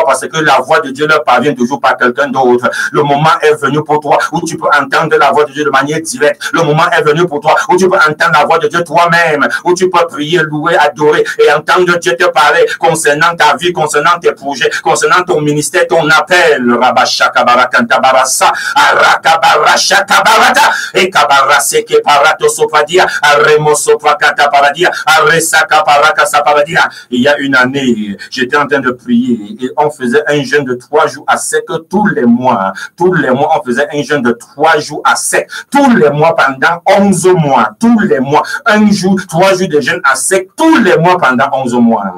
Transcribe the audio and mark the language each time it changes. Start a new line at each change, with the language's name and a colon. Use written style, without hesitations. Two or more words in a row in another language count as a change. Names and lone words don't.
French: Parce que la voix de Dieu leur parvient toujours par quelqu'un d'autre. Le moment est venu pour toi où tu peux entendre la voix de Dieu de manière directe. Le moment est venu pour toi où tu peux entendre la voix de Dieu toi-même, où tu peux prier, louer, adorer et entendre Dieu te parler concernant ta vie, concernant tes projets, concernant ton ministère, ton appel. Rabashakabarakanta Arakabarashakabarata et Kabaraseke Parato Sopadia, Aremo Sopakata Paradia, Aresaka Parakasa Paradia. Il y a une année, j'étais en train de prier et on faisait un jeûne de 3 jours à sec tous les mois. Tous les mois, on faisait un jeûne de 3 jours à sec. Tous les mois pendant 11 mois. Tous les mois. 1 jour, 3 jours de jeûne à sec. Tous les mois pendant 11 mois.